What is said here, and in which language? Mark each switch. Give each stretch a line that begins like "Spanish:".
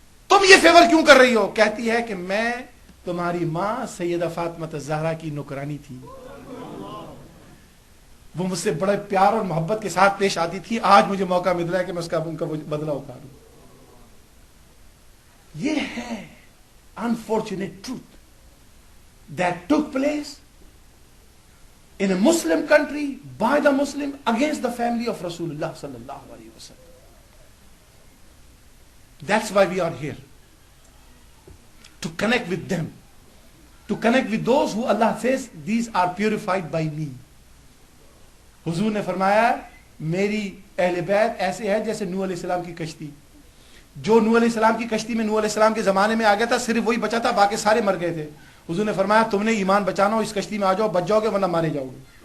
Urdu: تم یہ فیور کیوں کر رہی ہو؟ کہتی ہے کہ میں تمہاری ماں سیدہ فاطمہ الزہرا کی نوکرانی تھی، وہ مجھ سے بڑے پیار اور محبت کے ساتھ پیش آتی تھی، آج مجھے موقع مل رہا ہے کہ میں ان کا بدلہ اتاروں۔ یہ ہے
English: unfortunate truth that took place in a Muslim country by the Muslim against the family of Rasulullah sallallahu alaihi wasallam. That's why we are here, to connect with them, to connect with those who Allah says these are purified by me.
Urdu: حضور نے فرمایا میری اہل بیت ایسے ہے جیسے نوح علیہ السلام کی کشتی، جو نوح علیہ السلام کی کشتی میں نوح علیہ السلام کے زمانے میں آ گیا تھا، صرف وہی بچا تھا، باقی سارے مر گئے تھے۔ حضور نے فرمایا تم نے ایمان بچانا ہو، اس کشتی میں آ جاؤ، بچ جاؤ گے ورنہ مارے جاؤ گے۔